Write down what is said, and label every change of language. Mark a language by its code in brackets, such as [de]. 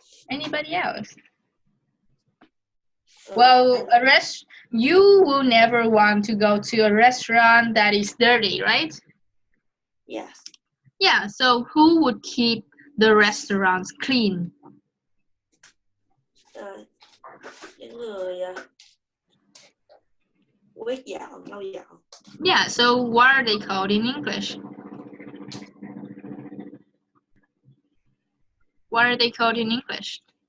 [en] Anybody else? Well, you will never want to go to a restaurant that is dirty, right? Yes. Yeah, so who would keep the restaurants clean? [vi] Những người quét dọn, lau dọn. [en] Yeah, so what are they called in English? What are they called in English?